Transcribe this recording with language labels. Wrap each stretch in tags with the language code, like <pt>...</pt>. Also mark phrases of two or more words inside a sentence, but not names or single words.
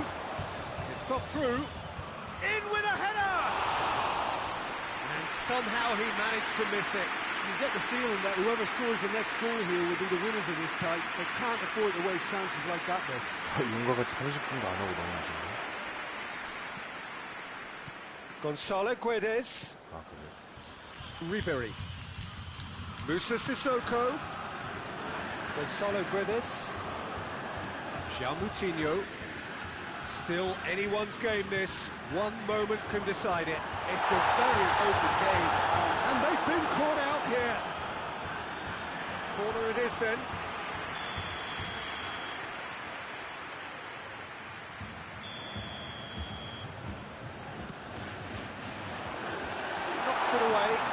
<en>It's got through. In with a header! And somehow he managed to miss it. You get the feeling that whoever scores the next goal here will be the winners of this tie. They can't afford to waste chances like that, though.</en> <ko>용과 같이 30분도 안 하고 넘어가네.</ko> <en>Gonzalo Guedes.</en> <ko>아, 그래.</ko> <en>Ribery. Musa Sissoko. Gonzalo Guedes. João Moutinho. Still anyone's game this. One moment can decide it. It's a very open game. And they've been caught out here. Corner it is then. Knocks it away.</en>